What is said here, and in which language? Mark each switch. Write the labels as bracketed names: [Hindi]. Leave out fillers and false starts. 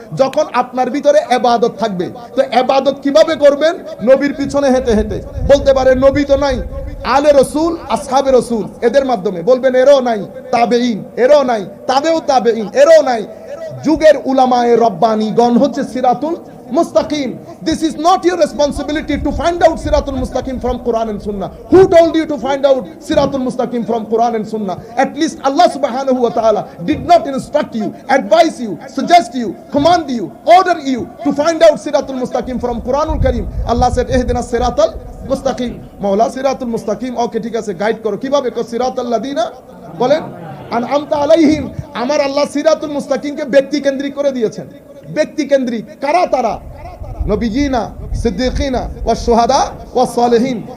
[Bangla] যখন আপনার ভিতরে ইবাদত থাকবে। তো ইবাদত কিভাবে করবেন? নবীর পিছনে হেঁটে হেঁটে। বলতে পারে নবী তো নাই, আলে রসুল, আসহাবে রসুল, এদের মাধ্যমে। বলবেন এরও নাই, তাবেঈন এরও নাই, তাবেউ তাবেঈন এরও নাই। যুগের উলামায়ে রব্বানি গণ হচ্ছে সিরাতুল মুস্তাকিম। [English] This is not your responsibility to find out Siratul Mustaqim from Quran and Sunnah. Who told you to find out Siratul Mustaqim from Quran and Sunnah? At least Allah subhanahu wa ta'ala did not instruct you, advise you, suggest you, command you, order you to find out Siratul Mustaqim from Quranul Karim. Allah said, [Arabic] Ihdinas Siratal Mustaqim. [Bangla] Maula Siratul Mustaqim, okay, ঠিক আছে, guide করো। কিভাবে? [Arabic] সিরাতাল লাযিনা, [Bangla] বলেন, [Arabic] আনআমতা আলাইহিম। [Bangla] আমার আল্লাহ সিরাতুল মুস্তাকিমকে ব্যক্তি কেন্দ্রিক করে দিয়েছেন। ব্যক্তি কেন্দ্রিক কারা? তারা [Arabic] নবীজিনা, সিদ্দিকিনা ওয়াস শুহাদা ওয়াস সালিহিন।